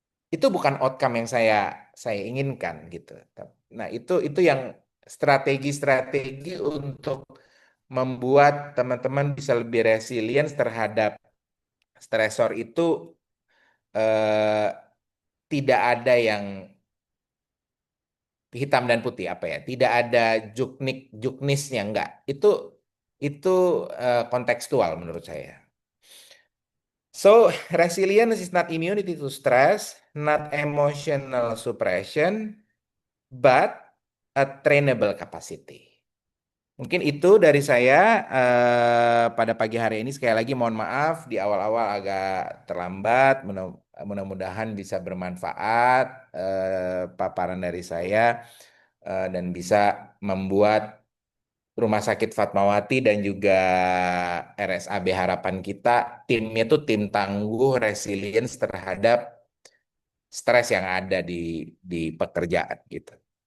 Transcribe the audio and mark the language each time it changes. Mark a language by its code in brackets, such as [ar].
[id] Itu bukan outcome yang saya inginkan gitu. Nah, itu yang strategi-strategi untuk membuat teman-teman bisa lebih resilient terhadap stresor itu, eh, tidak ada yang hitam dan putih apa ya, tidak ada juknisnya enggak. Itu kontekstual menurut saya. [en] So, resilience is not immunity to stress, not emotional suppression, but a trainable capacity. [id] Mungkin itu dari saya pada pagi hari ini. Sekali lagi mohon maaf di awal-awal agak terlambat. Mudah-mudahan bisa bermanfaat paparan dari saya, dan bisa membuat Rumah Sakit Fatmawati dan juga RSAB harapan kita timnya tuh tim tangguh, resilience terhadap stres yang ada di pekerjaan gitu.